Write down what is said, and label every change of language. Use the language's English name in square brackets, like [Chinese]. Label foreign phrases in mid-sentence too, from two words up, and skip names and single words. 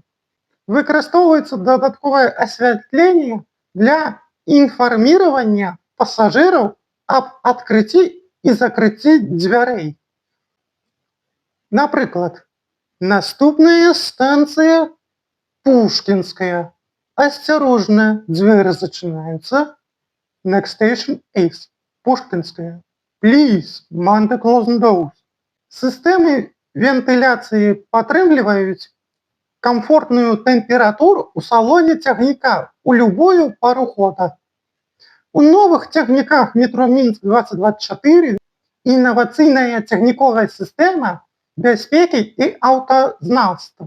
[Belarusian] Выкарыстоўваецца дадатковае асвятленне для інфарміравання пасажыраў аб адкрыцці і закрыцці дзвярэй. Напрыклад, наступная станцыя Пушкінская. Асцярожна, дзверы зачыняюцца. [English] Next station is Пушкінская. Please, mind the closing doors. [Belarusian] Сістэмы вентыляцыі падтрымліваюць камфортную тэмпературу ў салоне цягніка ў любую пару года. У новых цягніках метро Мінск-2024 інавацыйная цягніковая сістэма бяспекі і аўтазнаўства.